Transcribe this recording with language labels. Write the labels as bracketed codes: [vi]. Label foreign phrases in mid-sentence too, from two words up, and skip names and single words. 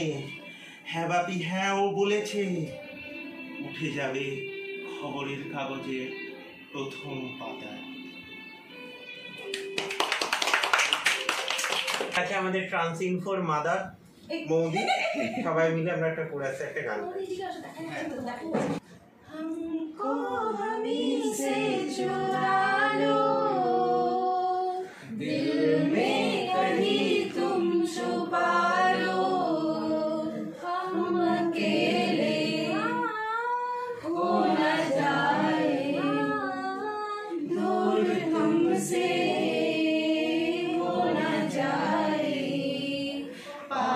[bn] হ্যাঁ বাপি হ্যাঁ, ও বলেছে উঠে যাবে খবরের কাগজের প্রথম পাতায়। আচ্ছা, আমাদের ট্রান্সইনফোর মাদার মৌদি, সবাই মিলে আমরা একটা কোরাসে একটা গান গাই। [hi] हमको हमी से चुरा लो, दिल में कहीं तुम छुपा लो, हम अकेले हो न जाए, दूर तुमसे हो न जाए,